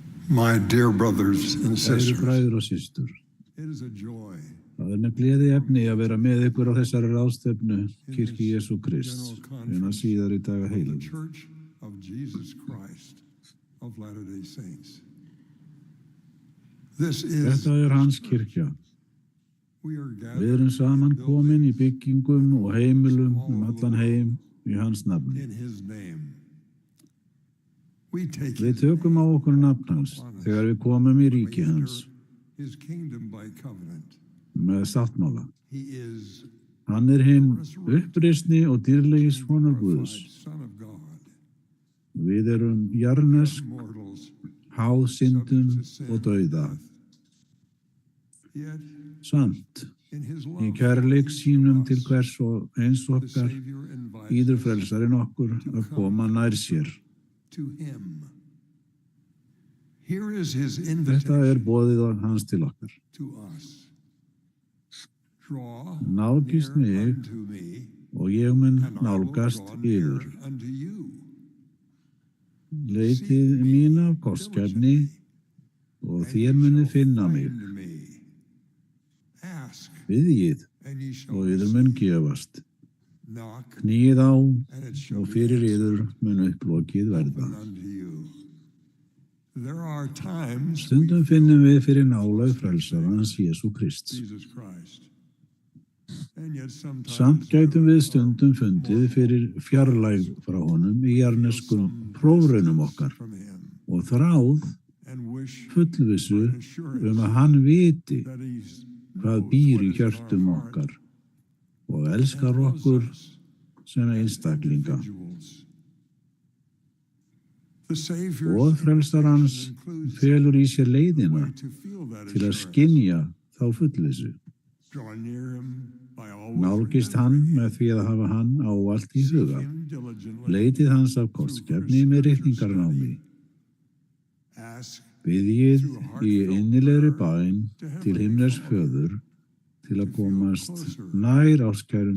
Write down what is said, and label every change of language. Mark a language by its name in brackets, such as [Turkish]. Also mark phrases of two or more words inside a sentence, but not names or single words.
[English] My dear brothers and [Icelandic] Kæru [English] sisters, [Icelandic] bræður og systur, [English] it is a joy [Icelandic] það með gleði efni að vera með ykkur á þessari ráðstefnu Kirkju Jesú Krists hina síðar í daga [English] the [Icelandic] heilags. [English] Church of Jesus Christ of Latter-day Saints. This is, [Icelandic] Þetta hans kirkja. [English] we are [Icelandic] Við [English] gathered [Icelandic] erum saman komin í byggingum og heimilum allan heim í hans nafni. [English] in His name. We take [Icelandic] Við [English] His [Icelandic] tökum á okkur nafn hans þegar við komum í ríki hans [English] His kingdom by covenant. [Icelandic] með sáttmála. [English] He is [Icelandic] Hann hinn uppreisni og dýrlegi sonur Guðs. [English] Son of God. [Icelandic] Við erum jarnesk, [English] Mortals, [Icelandic] háð syndum og dauða. [English] yet [Icelandic] Samt, [English] in His [Icelandic] í [English] love, [Icelandic] kærleik sínum til hvers og eins [English] the [Icelandic] okkar [English] Savior invites [Icelandic] býður frelsarinn okkur að koma nær sér. [English] to Him. Here is His [Icelandic] Þetta [English] invitation [Icelandic] boðið hans til okkar. [English] to us. Draw [Icelandic] Nálgist [English] near [Icelandic] mig [English] unto me, [Icelandic] og ég mun [English] and I will [Icelandic] nálgast [English] draw near [Icelandic] yður. [English] unto you. [Icelandic] Leitið mín af kostgæfni og þér munið finna mig. [English] Find me. Ask, [Icelandic] Biðjið [English] and ye shall [Icelandic] og yður mun gefast. [English] knock, [Icelandic] Knýið á [English] and it shall [Icelandic] og [English] be [Icelandic] fyrir yður mun upplokið verða. [English] opened unto you. There are times [Icelandic] Stundum finnum við fyrir nálægð frelsarans Jesú Krists. [English] Jesus Christ. And yet sometimes [Icelandic] Samt gætum við stundum fundið fyrir fjarlægð frá honum í jarneskum prófraunum okkar [English] from Him [Icelandic] og þráð [English] and wish [Icelandic] fullvissu [English] assurance [Icelandic] að hann viti [English] that He's [Icelandic] hvað býr í hjörtum okkar og elskar okkur sem einstaklinga. [English] individuals. The Savior [Icelandic] Og frelsarans [English] includes [Icelandic] felur í sér [English] the [Icelandic] leiðina [English] way to feel that [Icelandic] til að [English] assurance. [Icelandic] skynja þá fullvissu. [English] Draw near Him by always [Icelandic] Nálgist hann með því að hafa hann ávallt í huga. [English] Him diligently. [Icelandic] Leitið hans af kostgæfni með ritningarnámi. [English] Ask [Icelandic] Biðjið í innilegri bæn til himners föður til að komast nær áskærum